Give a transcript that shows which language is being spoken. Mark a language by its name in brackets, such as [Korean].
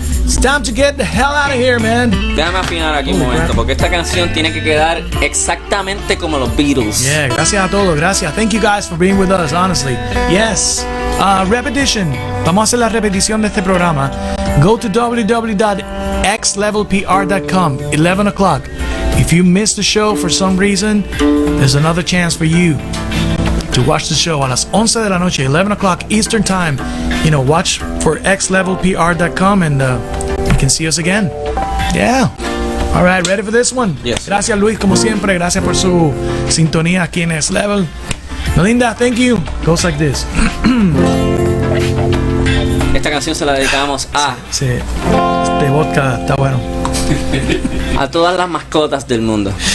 [English] It's time to get the hell out of here, man. [Spanish] Déjame afinar aquí un momento, porque esta canción tiene que quedar exactamente como los Beatles. Yeah, gracias a todos. Gracias. [English] Thank you guys for being with us, honestly. Yes. Repetition. [Spanish] Vamos a hacer la repetición de este programa. [English] Go to www.xlevelpr.com, 11 o'clock. If you missed the show for some reason, there's another chance for you to watch the show [Spanish] a las 11 de la noche, [English] 11 o'clock Eastern Time. You know, watch for xlevelpr.com and you can see us again. Yeah. All right, ready for this one? Yes. [Spanish] Gracias, Luis, como siempre. Gracias por su sintonía aquí en X Level. [English] Melinda, thank you. Goes like this. [Spanish] Esta canción se la dedicamos Sí, este vodka está bueno. a todas las mascotas del mundo.